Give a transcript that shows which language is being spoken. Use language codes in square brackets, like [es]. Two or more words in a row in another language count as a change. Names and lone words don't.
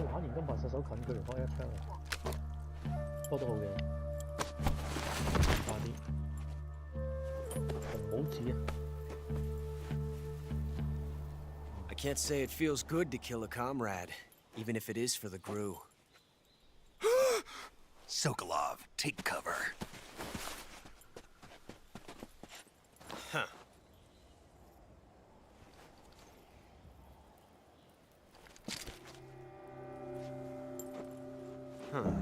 [yue] 懶然金白射手近距離開一槍啊！不過都好嘅，快啲，紅帽子啊！ [en] I can't say it feels good to kill a comrade, even if it is for the Gru. Sokolov, take cover. Huh. Huh.